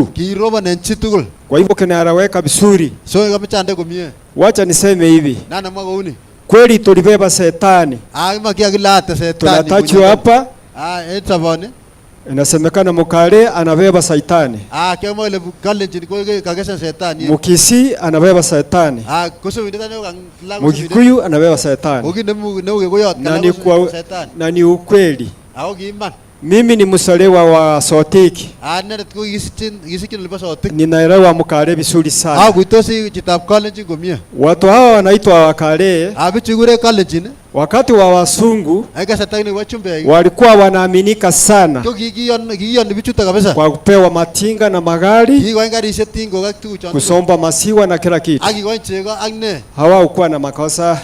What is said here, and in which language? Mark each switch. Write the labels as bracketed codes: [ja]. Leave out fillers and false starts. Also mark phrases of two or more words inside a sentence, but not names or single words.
[sw] Kwa hivyo kinaeleweka vizuri. Wacha niseme hivi. Kweli tulibeba setani. Tunatachwa hapa. Inasemekana Mukale anabeba saitani. [kln] Kemo ile Kalenjin ko kagesa setani. [sw] Mukisi anabeba saitani. [kln] Kuso windeta ne kan [sw] Mugikuyu anabeba saitani. [kln] Ogi ne ko yot [sw] kan. Na ni ukweli. Giman. Mimi ni msalewa wa Sotiki. [kln] Nenda ko gisikin lipa Sotiki. [sw] Ninaelewa Mukale vizuri sana. [kln] Kuitosi kitab Kalenjin gomia. [sw] Watu hao wanaitwa Wakale. [kln] Bichugure Kalenjin. [sw] Wakati wa Wasungu walikuwa wanaaminika sana kwa kupewa matinga na magari, kusomba masiwa na kila kitu. Hawakuwa na makosa.